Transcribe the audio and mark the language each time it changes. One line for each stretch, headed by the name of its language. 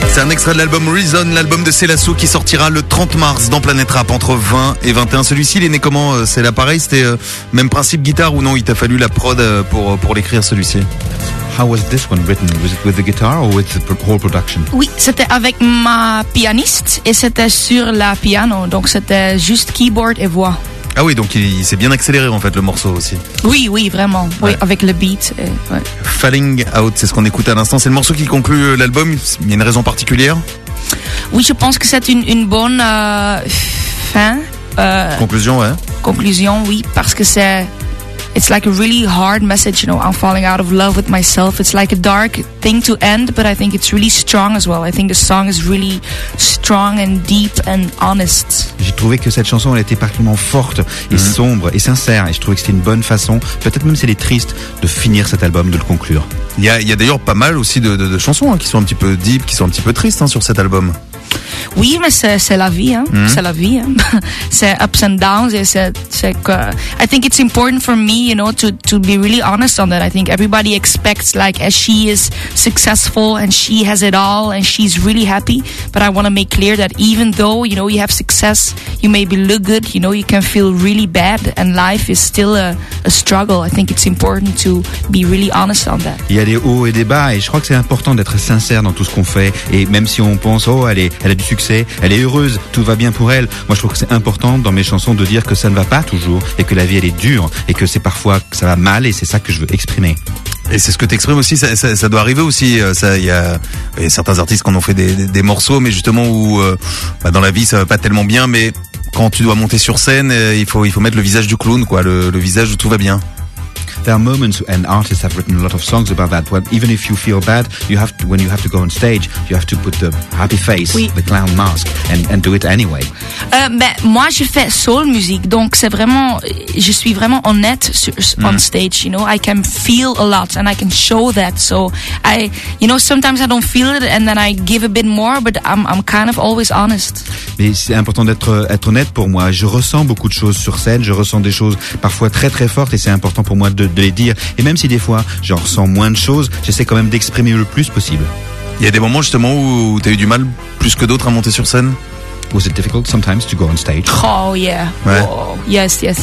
French: Extrait de l'album Reason, l'album de Selassou qui sortira le 30 mars dans Planète Rap entre 20 et 21. Celui-ci, il est né comment? C'est l'appareil, c'était même principe guitare ou non? Il t'a fallu la prod pour l'écrire celui-ci?
English: How was this one written? Was it with the guitar or with the whole production?
French: Oui, c'était avec ma pianiste et c'était sur la piano, donc c'était juste keyboard et voix. Ah oui, donc il s'est bien accéléré en fait le morceau aussi. Oui, oui, vraiment, ouais. Oui, avec le beat. Ouais. Falling Out, c'est ce qu'on écoute à l'instant. C'est le morceau qui conclut l'album. Il y a une raison particulière? Oui, je pense que c'est une bonne fin. Conclusion, ouais. Conclusion, oui, parce que c'est...
English: It's like a really hard message, you know, I'm falling out of love with myself. It's like a dark thing to end, but I think it's really strong as well. I think the song is really strong and deep and honest.
French: J'ai trouvé que cette chanson, elle était particulièrement forte et sombre et sincère. Et je trouvais que c'était une bonne façon, peut-être même si elle est triste, de finir cet album, de le conclure. Il y a d'ailleurs pas mal aussi de chansons hein, qui sont un petit peu deep, qui sont un petit peu tristes hein, sur cet album. Oui, mais c'est la vie, hein. C'est la vie, hein. C'est
English: ups and downs.
French: Et c'est que,
English: I think it's important for me, you know, to be really honest on that. I think everybody expects like as she is successful and she has it all and she's really happy. But I want to make clear that even though you know you have success, you maybe look good, you know, you can feel really bad and life is still a struggle. I think it's important to be really honest on that.
French: Il y a des hauts et des bas et je crois que c'est important d'être sincère dans tout ce qu'on fait et même si on pense oh elle a du succès, elle est heureuse, tout va bien pour elle. Moi, je trouve que c'est important dans mes chansons de dire que ça ne va pas toujours et que la vie, elle est dure et que c'est parfois que ça va mal et c'est ça que je veux exprimer. Et c'est ce que t'exprimes aussi, ça doit arriver aussi. Il y a certains artistes qui en ont fait des morceaux, mais justement où bah dans la vie, ça va pas tellement bien, mais quand tu dois monter sur scène, il faut mettre le visage du clown, quoi, le visage où tout va bien.
English: There are moments and artists have written a lot of songs about that. Well, even if you feel bad, when you have to go on stage, you have to put the happy face, oui, the clown mask, and do it anyway.
French: Moi, je fais soul music, donc c'est vraiment, je suis vraiment honnête
English: on stage. You know, I can feel a lot and I can show that. So I, you know, sometimes I don't feel it and then I give a bit more, but I'm kind of always honest.
French: Mais c'est important d'être honnête pour moi. Je ressens beaucoup de choses sur scène. Je ressens des choses parfois très très fortes et c'est important pour moi de les dire. Et même si des fois j'en ressens moins de choses, j'essaie quand même d'exprimer le plus possible. Il y a des moments justement où t'as eu du mal plus que d'autres à monter sur scène?
English: Was it difficult sometimes to go on stage? Oh yeah, ouais. Oh, yes.